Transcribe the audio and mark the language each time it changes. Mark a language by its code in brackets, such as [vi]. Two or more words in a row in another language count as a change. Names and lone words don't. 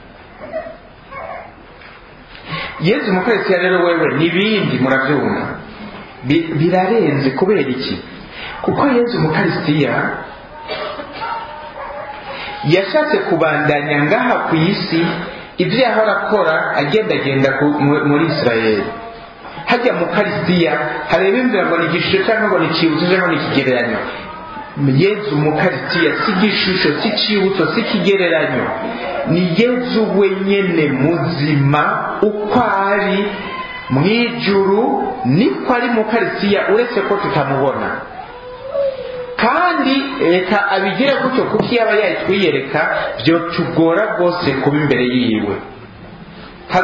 [rn] Yesu mu Ukaristiya rero wewe n'ibindi murabyumva birarenze kubera iki kuko Yesu mu Ukaristiya yashatse kubandanya ngaha ku isi ibyo yahora akora agendagenda muri Israeli hajya mu Ukaristiya hareba imvira ngo ni igishusho cyangwa ngo ni icyibutso cyangwa ni ikigereranyo Yesu mu Ukaristiya si igishusho si icyibutso si ikigereranyo ni Yesu wenyene muzima uko ari mu ijuru niko ari mu Ukaristiya uretse ko tutamubona kandi reka abigira gutyo kuko iyo aba yayitwiyereka byo tugora rwose kuba imbere yiwe hari